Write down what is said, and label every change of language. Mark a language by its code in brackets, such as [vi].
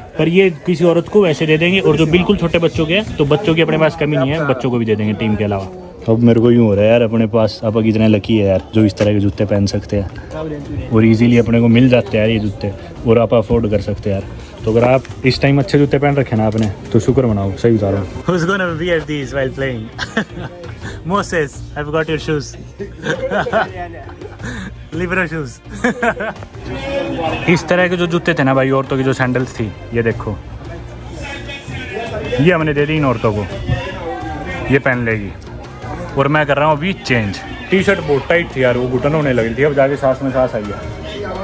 [hi] पर ये किसी औरत को वैसे दे देंगे, और जो बिल्कुल छोटे बच्चों के हैं तो बच्चों की अपने पास कमी नहीं है, बच्चों को भी दे देंगे टीम के अलावा. अब मेरे को यूँ हो रहा है यार, अपने पास आप कितने लकी है यार जो इस तरह के जूते पहन सकते हैं, और इजीली अपने को मिल जाते हैं यार ये जूते, और आप अफोर्ड कर सकते हैं यार. तो अगर आप इस टाइम अच्छे जूते पहन रखे ना आपने, तो शुक्र मनाओ. सही बता रहा हूँ. [en] Who's gonna wear these while playing? Moses, I've got your shoes. Libra shoes. [hi] इस तरह के जो जूते थे ना भाई, औरतों की जो सैंडल्स थी, ये देखो, ये हमने दे दी इन औरतों को, ये पहन लेगी. और मैं कर रहा हूँ अभी चेंज. टी शर्ट बहुत टाइट थी यार, वो घुटन होने लगी थी, अब जाके सांस में सांस आई है.